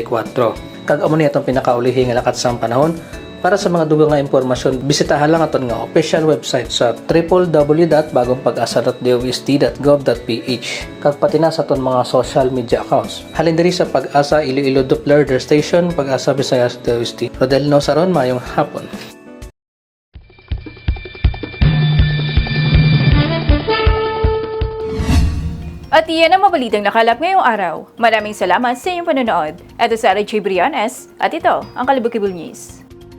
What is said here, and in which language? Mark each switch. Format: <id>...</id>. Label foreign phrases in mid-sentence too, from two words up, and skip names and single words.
<hil>Kag amo ni atong pinakaulihi nga lakat sa panahon. Para sa mga dugang nga impormasyon, bisitahan lang aton nga</hil> <en>official website</en> <hil>sa www.bagongpag-asa.dost.gov.ph kag pati na sa aton mga</hil> <en>social media accounts.</en> <hil>Halin diri sa Pag-asa Iloilo Doppler Radio Station, Pag-asa Visayas DOST. Rodel Nazarin, mayong hapon.</hil> <tl>At iyan ang mabalitang nakalap ngayong araw. Maraming salamat sa inyong panonood. Ito sa RJ Brianes at ito ang Kalibukibul News.</tl>